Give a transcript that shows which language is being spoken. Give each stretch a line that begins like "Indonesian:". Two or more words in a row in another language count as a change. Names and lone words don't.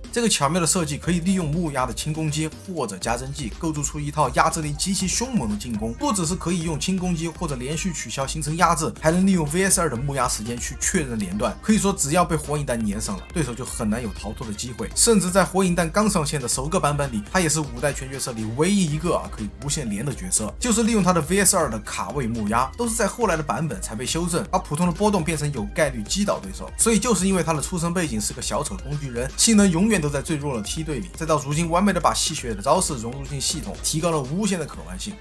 Chinese: 這個巧妙的設計可以利用木壓的輕攻擊或者加針技，構築出一套壓制力極其兇猛的進攻。不只是可以用輕攻擊或者連續取消形成壓制，還能利用 VS2 的木壓時間去確認連段。可以說，只要被火影彈粘上了，對手就很難有逃脫的機會。甚至在火影彈剛上線的首個版本裡，它也是5代全角色裡唯一一個可以无限連的角色，就是利用它的 VS2 的卡位木壓，都是在後来的版本才被修正，把普通的波动变成有概率擊倒对手。所以就是因為他的出身背景是個小丑工具人，性能永遠都在最弱的梯隊裡，再到如今完美的把吸血的招式融入進系統，提高了無限的可玩性。